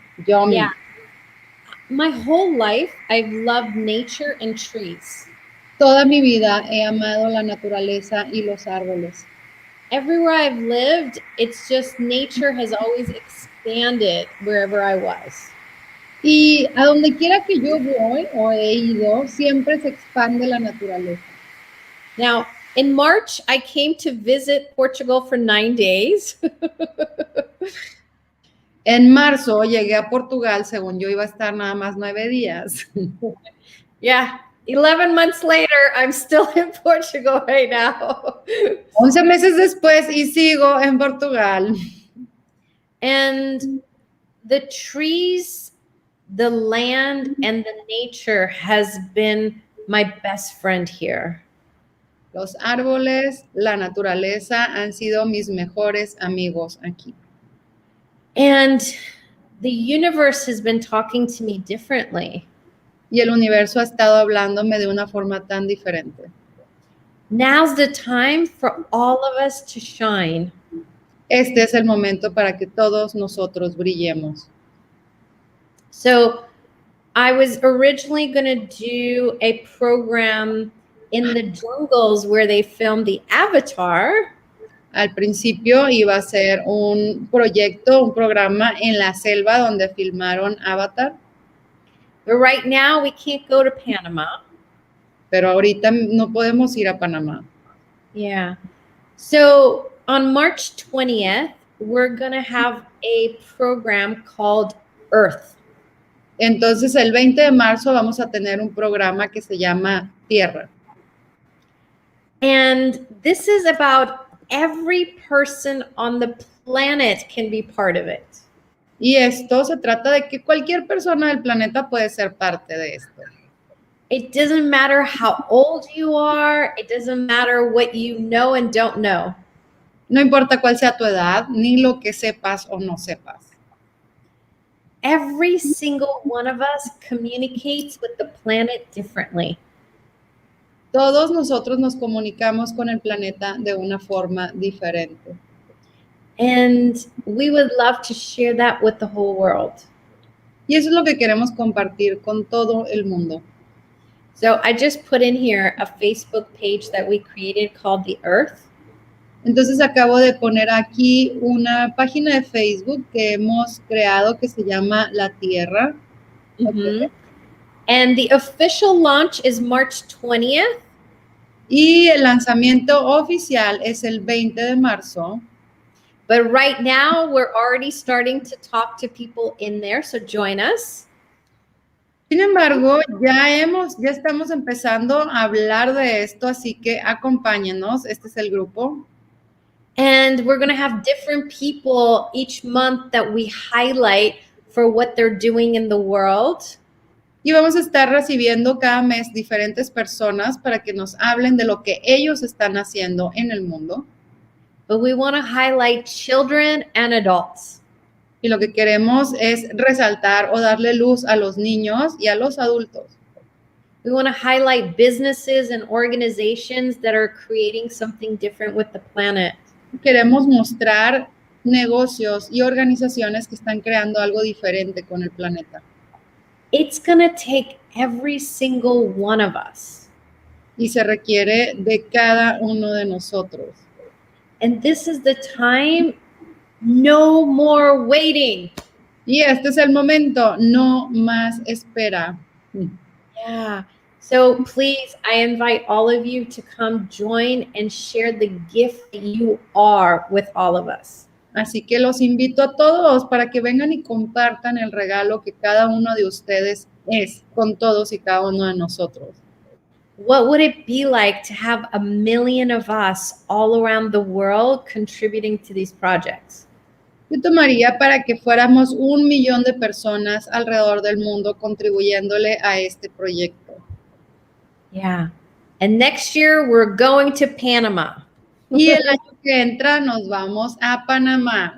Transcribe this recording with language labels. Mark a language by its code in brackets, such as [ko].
[en] Yummy. Yeah. My whole life, I've loved nature and trees. [es] Toda mi vida he amado la naturaleza y los árboles. [en] Everywhere I've lived, it's just nature has always expanded wherever I was. [es] Y a donde quiera que yo voy o he ido, siempre se expande la naturaleza. [en] Now, in March, I came to visit Portugal for 9 days. [es] En marzo llegué a Portugal, según yo iba a estar nada más 9 días. [en] Yeah, 11 months later, I'm still in Portugal right now. [es] 11 meses después y sigo en Portugal. [en] And the trees, the land, and the nature has been my best friend here. [es] Los árboles, la naturaleza han sido mis mejores amigos aquí. [en] And the universe has been talking to me differently. [es] Y el universo ha estado hablándome de una forma tan diferente. [en] Now's the time for all of us to shine. [es] Este es el momento para que todos nosotros brillemos. [en] So I was originally going to do a program in the jungles where they filmed the Avatar. [es] Al principio iba a ser un proyecto, un programa en la selva donde filmaron Avatar. [en] But right now we can't go to Panama. [es] Pero ahorita no podemos ir a Panamá. [en] Yeah. So on March 20th, we're going to have a program called Earth. [es] Entonces el 20 de marzo vamos a tener un programa que se llama Tierra. [en] And this is about every person on the planet can be part of it. [es] Y esto se trata de que cualquier persona del planeta puede ser parte de esto. [en] It doesn't matter how old you are. It doesn't matter what you know and don't know. [es] No importa cuál sea tu edad, ni lo que sepas o no sepas. [en] Every single one of us communicates with the planet differently. [es] Todos nosotros nos comunicamos con el planeta de una forma diferente. [en] And we would love to share that with the whole world. [es] Y eso es lo que queremos compartir con todo el mundo. [en] So I just put in here a Facebook page that we created called The Earth. [es] Entonces acabo de poner aquí una página de Facebook que hemos creado que se llama La Tierra. [en] Mm-hmm. Okay. And the official launch is March 20th. [es] Y el lanzamiento oficial es el 20 de marzo. [en] But right now, we're already starting to talk to people in there, so join us. [es] Sin embargo, ya estamos empezando a hablar de esto, así que acompáñenos. Este es el grupo. [en] And we're going to have different people each month that we highlight for what they're doing in the world. [es] Y vamos a estar recibiendo cada mes diferentes personas para que nos hablen de lo que ellos están haciendo en el mundo. [en] But we want to highlight children and adults. [es] Y lo que queremos es resaltar o darle luz a los niños y a los adultos. [en] We want to highlight businesses and organizations that are creating something different with the planet. [es] Queremos mostrar negocios y organizaciones que están creando algo diferente con el planeta. [en] It's going to take every single one of us. [es] Y se requiere de cada uno de nosotros. [en] And this is the time, no more waiting. [es] Y este es el momento, no más espera. [en] Yeah. So please, I invite all of you to come join and share the gift that you are with all of us. [es] Así que los invito a todos para que vengan y compartan el regalo que cada uno de ustedes es con todos y cada uno de nosotros. [en] What would it be like to have 1 million of us all around the world contributing to these projects? [es] Yo tomaría para que fuéramos 1 millón de personas alrededor del mundo contribuyéndole a este proyecto. [en] Yeah. And next year we're going to Panama. [es] Y el año que entra nos vamos a Panamá.